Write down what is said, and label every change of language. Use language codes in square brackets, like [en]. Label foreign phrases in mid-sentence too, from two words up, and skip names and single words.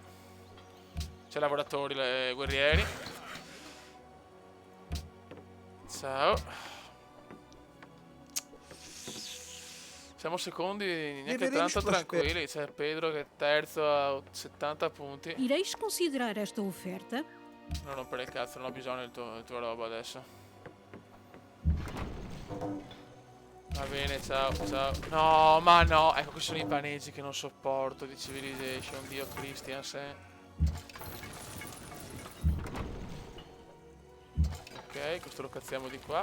[it] C'è lavoratori guerrieri. Ciao. Siamo secondi neanche [pt] Deveremos tanto prosper- [it] tranquilli. C'è Pedro che è terzo a 70 punti. [pt] Ireis considerar esta oferta? [it] Non rompere il cazzo, non ho bisogno del tuo roba adesso. Va bene, ciao, ciao. No, ma no. Ecco, questi sono i paneggi che non sopporto di Civilization. Dio Christian, se. Ok, questo lo cazziamo di qua.